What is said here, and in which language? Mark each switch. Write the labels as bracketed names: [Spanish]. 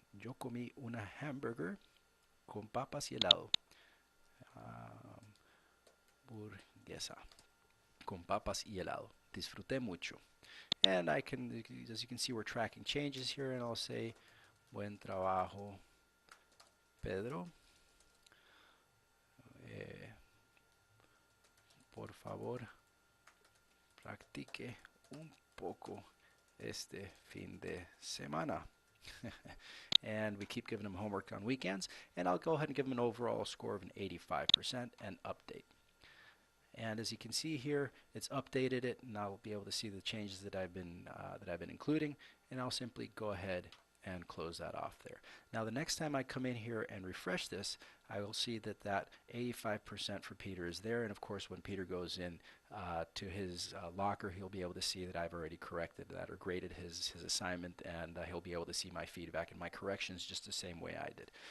[Spanish] Yo comí una hamburger con papas y helado. Hamburguesa con papas y helado. Disfruté mucho. [English] And I can, as you can see, we're tracking changes here, and I'll say, [Spanish] buen trabajo, [English] Pedro. [Spanish] Por favor, practique un poco este fin de semana. [English] And we keep giving them homework on weekends. And I'll go ahead and give them an overall score of an 85% and update. And as you can see here, it's updated it, and I'll be able to see the changes that I've been including. And I'll simply go ahead and close that off there. Now the next time I come in here and refresh this, I will see that that 85% for Peter is there, and of course when Peter goes in to his locker, he'll be able to see that I've already corrected that or graded his assignment, and he'll be able to see my feedback and my corrections just the same way I did.